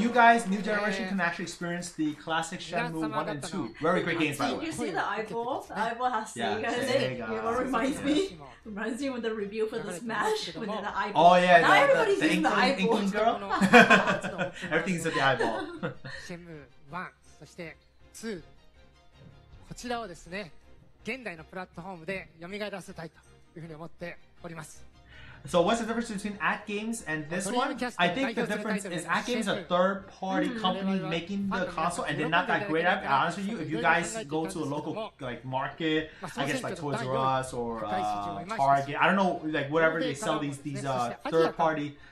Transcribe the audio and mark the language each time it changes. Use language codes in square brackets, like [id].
[en] you guys, new generation can actually experience the classic Shenmue 1 and 2. Very great games, by the way. Did you see the eyeball? The eyeball has Yeah, Sega. Sega. You know what reminds me? Reminds me of the review for the Smash with the eyeball. Oh yeah, now everybody's the using the eyeball. Inkling girl. Everything's at the eyeball. [ja] シェム1、そして2、こちらをですね、現代のプラットフォームで蘇らせたいというふうに思っております。 [en] So what's the difference between At Games and this one? I think the difference is At Games is a third-party company making the console, and they're not that great at it. Honestly, if you guys go to a local like market, I guess like Toys R Us or Target, I don't know, like whatever they sell these third-party.